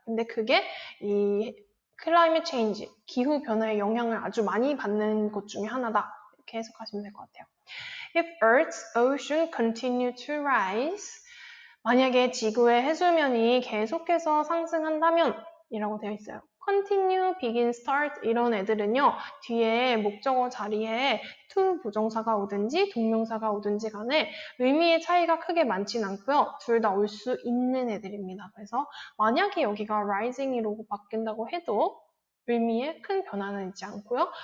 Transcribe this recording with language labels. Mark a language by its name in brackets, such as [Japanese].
[Korean] 근데 그게 이 클라이밋 체인지, 기후 변화의 영향을 아주 많이 받는 곳 중에 하나다. 이렇게 해석하시면 될 것 같아요. [English] If Earth's ocean continue to rise, [Korean] 만약에 지구의 해수면이 계속해서 상승한다면 이라고 되어 있어요. continue, begin, start 이런 애들은요. 뒤에 목적어 자리에 to 부정사가 오든지 동명사가 오든지 간에 의미의 차이가 크게 많진 않고요. 둘 다 올 수 있는 애들입니다. 그래서 만약에 여기가 rising으로 바뀐다고 해도 의미에 큰 변화는 있지 않고요.